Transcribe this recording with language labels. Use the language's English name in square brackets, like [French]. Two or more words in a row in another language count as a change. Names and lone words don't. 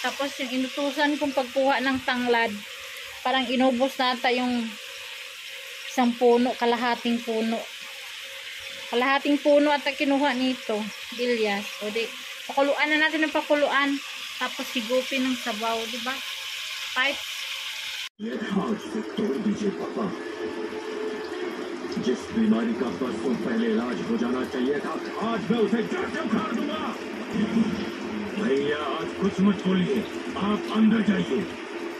[Filipino] Tapos yung inutusan kong pagkuha ng tanglad, parang inubos nata yung Isang puno, kalahating puno. Kalahating puno at kinuha nito. Bilyas. O di, pakuluan na natin ng pakuluan. Tapos higupin ng sabaw, di ba? Pipe. [Hindi] आज से तोड़ दीजिए पापा जिस बीमारी का बरसों पहले इलाज हो जाना चाहिए था आज मैं उसे जड़ से उखाड़ दूंगा भैया आज कुछ मत बोलिए आप अंदर जाइए